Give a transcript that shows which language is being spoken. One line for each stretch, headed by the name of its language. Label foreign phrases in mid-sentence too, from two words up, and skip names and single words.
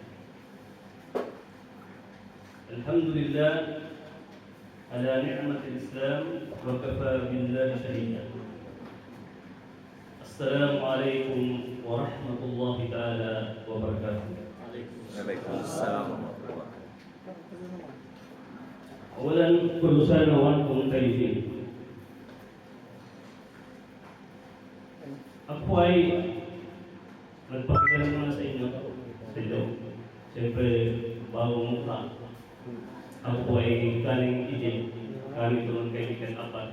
Arabic: الحمد لله على نعمة الإسلام وكفى بالله شهيدا. السلام عليكم ورحمة الله تعالى وبركاته. Waalaikumsalam. أولا كل سنة وأنتم طيبين.
Filipino: Ako ay nagpakilala muna sa inyo. Siyempre, bagong mukha. Ako po ay galing Egypt. Kami doon kay Mikel Apat.